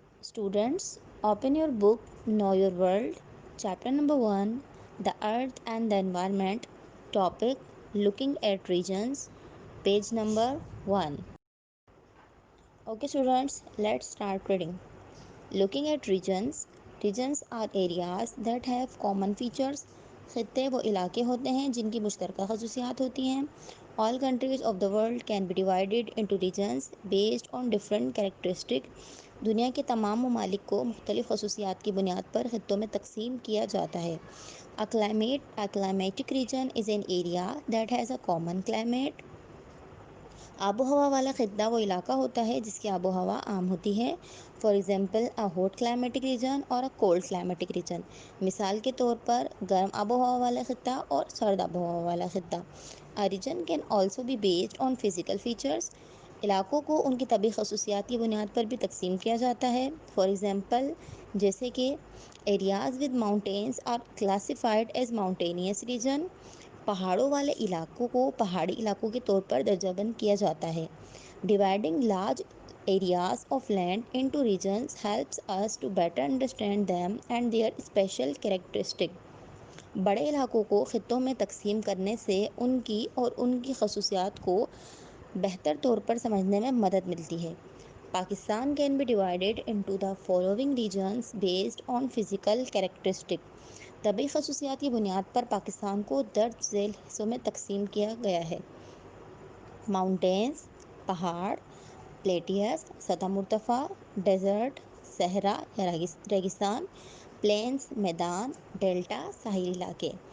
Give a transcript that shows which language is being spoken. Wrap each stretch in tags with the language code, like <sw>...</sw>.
<en>Students, open your book Know Your World. Chapter number 1, The Earth and the Environment. Topic, Looking at Regions. Page number 1. Okay students, let's start reading. Looking at regions. Regions are areas that have common features.</en> <ur>خطے وہ علاقے ہوتے ہیں جن کی مشترکہ خصوصیات ہوتی ہیں.</ur> <en>All countries of the world can be divided into regions based on different characteristics.</en> <ur>دنیا کے تمام ممالک کو مختلف خصوصیات کی بنیاد پر خطوں میں تقسیم کیا جاتا ہے.</ur> <en>A climatic region is an area that has a common climate.</en> <ur>آب و ہوا والا خطہ وہ علاقہ ہوتا ہے جس کی آب و ہوا عام ہوتی ہے.</ur> <en>For example a hot climatic region اور a cold climatic region.</en> <ur>مثال کے طور پر گرم آب و ہوا والا خطہ اور سرد آب و ہوا والا خطہ.</ur> <en>A region can also be based on physical features.</en> <ur>علاقوں کو ان کی طبعی خصوصیات کی بنیاد پر بھی تقسیم کیا جاتا ہے.</ur> <en>for example</en> <ur>جیسے کہ</ur> <en>Areas with mountains are classified as mountainous region.</en> <ur>پہاڑوں والے علاقوں کو پہاڑی علاقوں کے طور پر درجہ بند کیا جاتا ہے.</ur> <en>Dividing large areas of land into regions helps us to better understand them and their special characteristics.</en> <ur>بڑے علاقوں کو خطوں میں تقسیم کرنے سے ان کی خصوصیات کو بہتر طور پر سمجھنے میں مدد ملتی ہے.</ur> <en>Pakistan can be divided into the following regions based on physical characteristics.</en> <ur>طبعی خصوصیات کی بنیاد پر پاکستان کو درج ذیل حصوں میں تقسیم کیا گیا ہے. ماؤنٹینز پہاڑ، پلیٹیئس سطح مرتفع، ڈیزرٹ صحرا یا ریگستان، پلینز میدان، ڈیلٹا ساحلی علاقے.</ur>